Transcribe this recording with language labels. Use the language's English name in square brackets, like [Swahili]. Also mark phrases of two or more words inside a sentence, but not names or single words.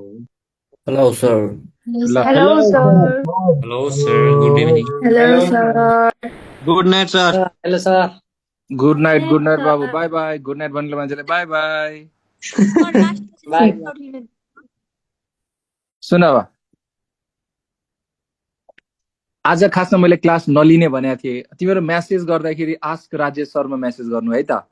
[English] Hello, sir. [Nepali] ल [English] हेलो Hello, सर sir. Hello, sir. Good evening. Hello, हेलो sir. सर good night sir. Hello, sir. good night babu, bye bye. good night [Nepali] भन्ने मान्छेले [English] bye bye. Bye. [Nepali] सुन अब, आज खासमा मैले क्लास नलिने भनेको थिएँ। तिमीहरू म्यासेज गर्दाखेरि आस्क राजेश शर्मा म्यासेज गर्नु है त।